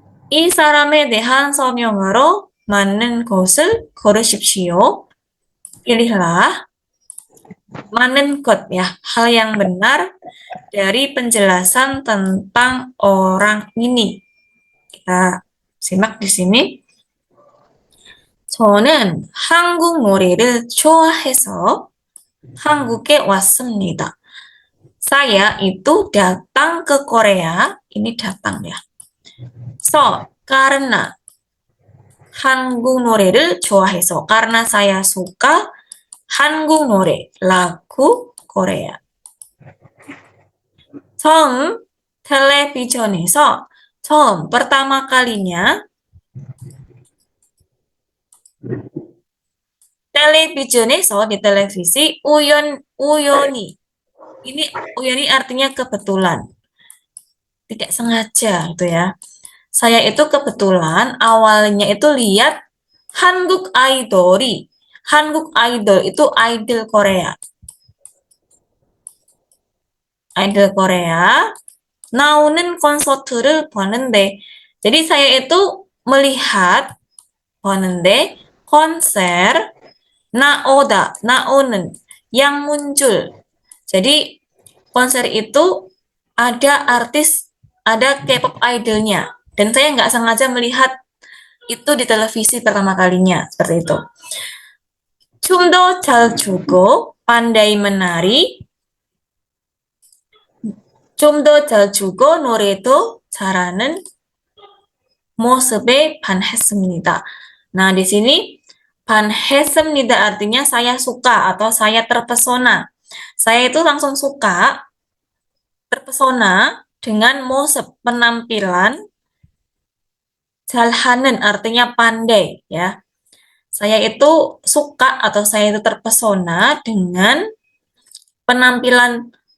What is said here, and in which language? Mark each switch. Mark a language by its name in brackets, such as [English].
[Korean] 이 사람에 대한 설명으로 맞는 것을 고르십시오. [Indonesian] Pilihlah [Korean] 맞는 것 [Indonesian] ya, hal yang benar dari penjelasan tentang orang ini. Kita simak di sini. [Korean] 저는 한국 노래를 좋아해서 한국에 왔습니다. [Indonesian] Saya itu datang ke Korea, ini datang ya. karena [Korean] 한국 노래를 좋아해서, [Indonesian] karena saya suka [Korean] 한국 노래, [Indonesian] lagu Korea. [Korean] 처음 텔레비전에서, 처음, [Indonesian] pertama kalinya, [Korean] television에서 [Indonesian] di televisi [Korean] 우연히. [Indonesian] Ini uyoni artinya kebetulan. Tidak sengaja gitu ya. Saya itu kebetulan awalnya itu lihat [Korean] 한국 아이돌이. 한국 아이돌 [Indonesian] itu idol Korea. [Korean] Idol Korea 나오는 콘서트를 보는데. [Indonesian] Jadi saya itu melihat [Korean] 보는데 [Indonesian] konser [Korean] 나오는 [Indonesian] yang muncul. Jadi konser itu ada artis, ada K-pop idolnya. Dan saya nggak sengaja melihat itu di televisi pertama kalinya. Seperti itu. [Korean] 춤도 잘 추고, [Indonesian] pandai menari. [Korean] 춤도 잘 추고, 노래도 잘하는 모습에 반했습니다. [Indonesian] Nah, di sini [Korean] 반했습니다 [Indonesian] artinya saya suka atau saya terpesona. Saya itu langsung suka, terpesona dengan motif penampilan. [Korean] 잘하는 [Indonesian] artinya pandai ya. Saya itu suka atau saya itu terpesona dengan penampilan